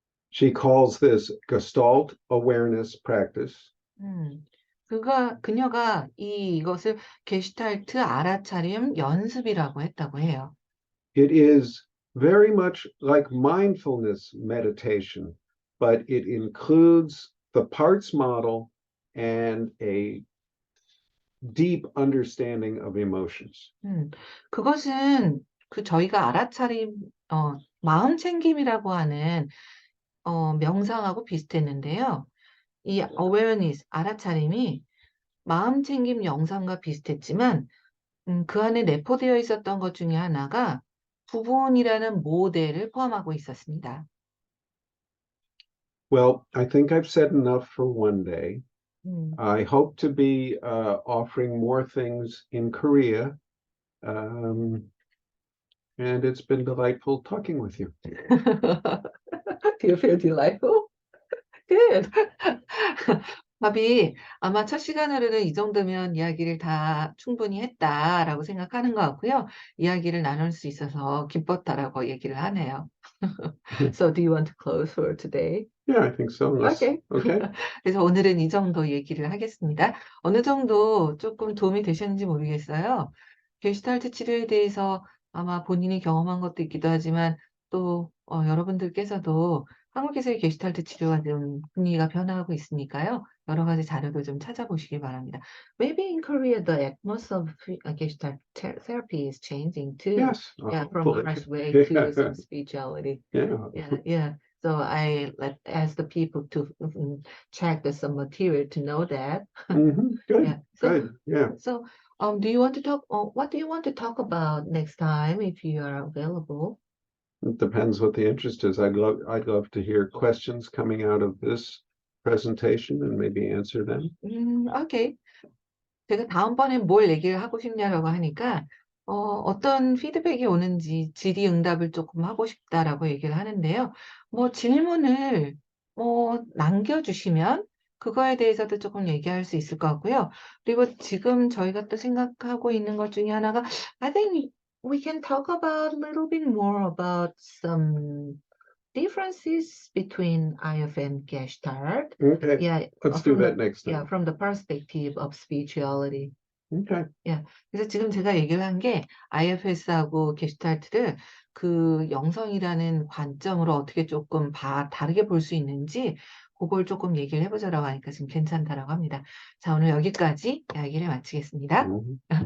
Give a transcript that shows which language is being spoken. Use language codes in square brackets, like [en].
[en] She calls this Gestalt awareness practice. [ko] 그녀가 이것을 게슈탈트 알아차림 연습이라고 했다고 해요. [en] It is very much like mindfulness meditation, but it includes the parts model and a deep understanding of emotions. [ko] 그것은 저희가 마음 챙김이라고 하는 명상하고 비슷했는데요. 이 awareness, 알아차림이 마음 챙김 영상과 비슷했지만 그 안에 내포되어 있었던 것 중에 하나가 부분이라는 모델을 포함하고 있었습니다. [en] Well, I think I've said enough for one day. I hope to be offering more things in Korea. And it's been delightful talking with you. Do you feel delightful? Good. [ko] 밥이 아마 첫 시간으로는 이 정도면 이야기를 다 충분히 했다라고 생각하는 것 같고요. 이야기를 나눌 수 있어서 기뻤다라고 얘기를 하네요. [en] So do you want to close for today? Yeah, I think so. Okay. Okay. [ko] 그래서 오늘은 이 정도 얘기를 하겠습니다. 어느 정도 조금 도움이 되셨는지 모르겠어요. 게슈탈트 치료에 대해서 아마 본인이 경험한 것도 있기도 하지만 또 여러분들께서도 한국에서의 게슈탈트 치료가 좀 분위기가 변화하고 있으니까요. 여러 가지 자료들 좀 찾아보시기 바랍니다. [en] Maybe in Korea the atmosphere of Gestalt therapy is changing too. Yes, Yeah, from hopefully. harsh way to Yeah, some spirituality. yeah. Yeah, yeah. So I ask the people to check some material to know that. Good, Yeah. good. Yeah. So do you want to talk? What do you want to talk about next time if you are available? It depends what the interest is. I'd love to hear questions coming out of this presentation and maybe answer them. 오케이. [ko] 제가 다음번엔 뭘 얘기를 하고 싶냐라고 하니까 어떤 피드백이 오는지 질의응답을 조금 하고 싶다라고 얘기를 하는데요. 뭐 질문을 남겨주시면 그거에 대해서도 조금 얘기할 수 있을 것 같고요. 그리고 지금 저희가 또 생각하고 있는 것 중에 하나가 [en] I think we can talk about a little bit more about some differences between IF and Gestalt. Okay, Yeah, let's do from that next time. from the perspective of spirituality. Okay. 예. [ko] 그래서 지금 제가 얘기를 한 게 IFS하고 게슈탈트를 그 영성이라는 관점으로 어떻게 조금 다르게 볼 수 있는지 그걸 조금 얘기를 해보자라고 하니까 지금 괜찮다라고 합니다. 자, 오늘 여기까지 이야기를 마치겠습니다. 음,